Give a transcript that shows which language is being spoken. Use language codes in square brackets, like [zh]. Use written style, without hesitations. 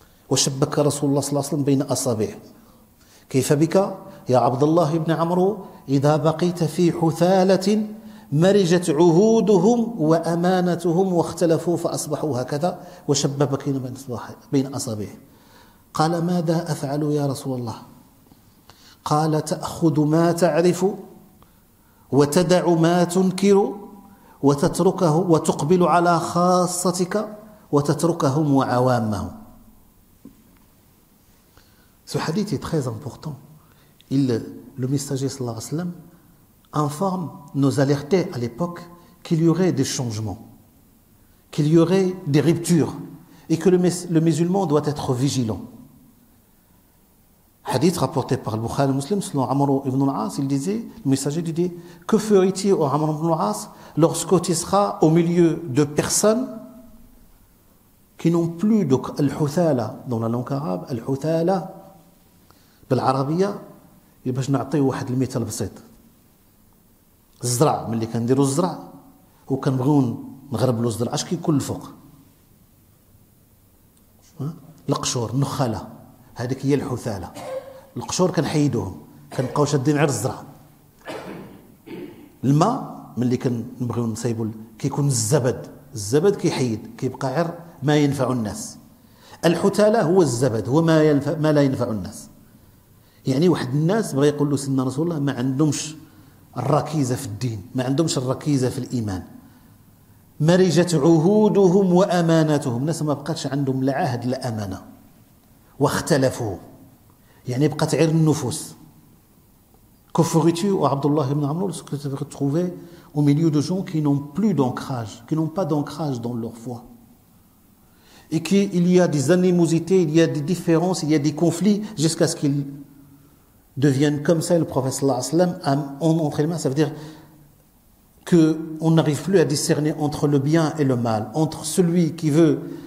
[ar] وشبك رسول الله صلى الله عليه وسلم بين أصابعه كيف بك يا عبد الله بن عمرو إذا بقيت في حثالة مرجت عهودهم وأمانتهم واختلفوا فأصبحوا هكذا وشبك بين أصابعه قال ماذا أفعل يا رسول الله قال تأخذ ما تعرف وتدع ما تنكر وتتركه وتقبل على خاصتك وتتركهم وعوامهم. [fr] Ce hadith est très important. Le messager sallallahu alayhi wa sallam informe, nous alertait à l'époque qu'il y aurait des changements, qu'il y aurait des ruptures et que le musulman doit être vigilant. Hadith rapporté par le Bukhari et Muslim selon Amr ibn al-As, il disait, le messager disait, que ferait-il au Amr ibn al-As lorsque tu seras au milieu de personnes qui n'ont plus de al-huthala dans la langue arabe, al-huthala [ar] بالعربية باش نعطيه واحد المثال بسيط. الزرع ملي كنديروا الزرع وكنبغيو نغربلوا الزرع اش كيكون الفوق؟ القشور، النخاله، هذيك هي الحثاله. القشور كنحيدوهم كنبقاو شادين غير الزرع. الماء ملي كنبغيو نصايبوا كيكون الزبد كيحيد كيبقى غير ما ينفع الناس. الحثاله هو الزبد، هو ما لا ينفع الناس. يعني واحد الناس بغى يقول له سيدنا رسول الله ما عندهمش الركيزه في الدين، ما عندهمش الركيزه في الايمان. مرجت عهودهم واماناتهم، الناس ما بقاتش عندهم لا عهد لا امانه. واختلفوا، يعني بقات غير النفوس. [fr] Que ferais-tu au Abdullah ibn Amr lorsque tu te retrouver au milieu de gens qui n'ont plus d'ancrage, qui n'ont pas d'ancrage dans leur foi, et qu'il y a des animosités, il y a des différences, il y a des conflits jusqu'à ce qu'ils deviennent comme ça. Le prophète sallallahu alayhi wa sallam en entraînement, ça veut dire qu'on n'arrive plus à discerner entre le bien et le mal, entre celui qui veut